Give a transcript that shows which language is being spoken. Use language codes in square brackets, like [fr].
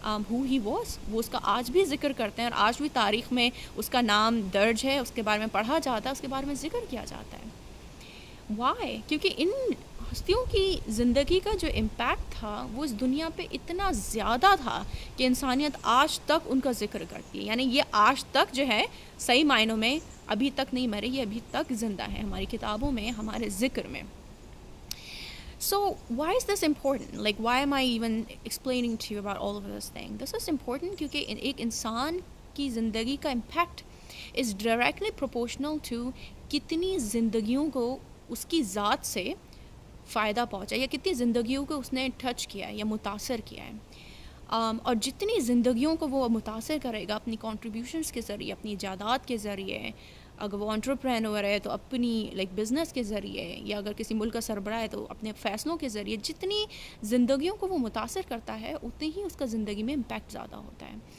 [en] Who he was. [ur] وہ اس کا آج بھی ذکر کرتے ہیں اور آج بھی تاریخ میں اس کا نام درج ہے، اس کے بارے میں پڑھا جاتا ہے، اس کے بارے میں ذکر کیا جاتا ہے۔ وائی؟ کیونکہ ان ہستیوں کی زندگی کا جو امپیکٹ تھا وہ اس دنیا پہ اتنا زیادہ تھا کہ انسانیت آج تک ان کا ذکر کرتی ہے، یعنی یہ آج تک جو ہے صحیح معنوں میں ابھی تک نہیں مرے، یہ ابھی تک زندہ ہے ہماری کتابوں میں، ہمارے ذکر میں۔ [en] So why is this important? Like why am I even explaining to you about all of this thing? This is important [ur] کیونکہ ایک انسان کی زندگی کا impact [en] is directly proportional to [ur] کتنی زندگیوں کو اس کی ذات سے فائدہ پہنچا یا کتنی زندگیوں کو اس نے ٹچ کیا ہے یا متاثر کیا ہے. اور جتنی زندگیوں کو وہ متاثر کرے گا اپنی کنٹریبیوشنس کے ذریعے, اپنی جائیداد کے ذریعے, اگر وہ انٹرپرینور ہے تو اپنی بزنس کے ذریعے, یا اگر کسی ملک کا سربراہ ہے تو اپنے فیصلوں کے ذریعے, جتنی زندگیوں کو وہ متاثر کرتا ہے اتنی ہی اس کا زندگی میں امپیکٹ زیادہ ہوتا ہے.